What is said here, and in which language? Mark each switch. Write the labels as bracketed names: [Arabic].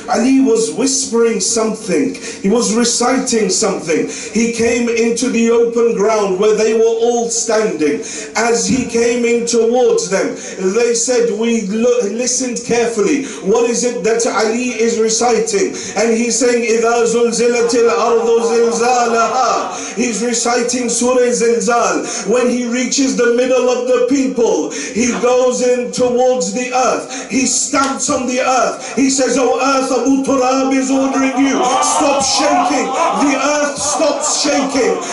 [English] Ali was whispering something. He was reciting something. He came into the open ground where they were all standing. As he came in towards them, they said, we listened carefully. What is it that Ali is reciting? And he's saying, [Arabic] إِذَا زُلْزِلَتِ الْأَرْضُ زِلْزَالَهَا. [English] He's reciting Surah Zilzal. When he reaches the middle of the people, he goes in towards the earth. He stamps on the earth. He says, oh earth, Abu Turab is ordering you. Stop shaking. The earth stops shaking.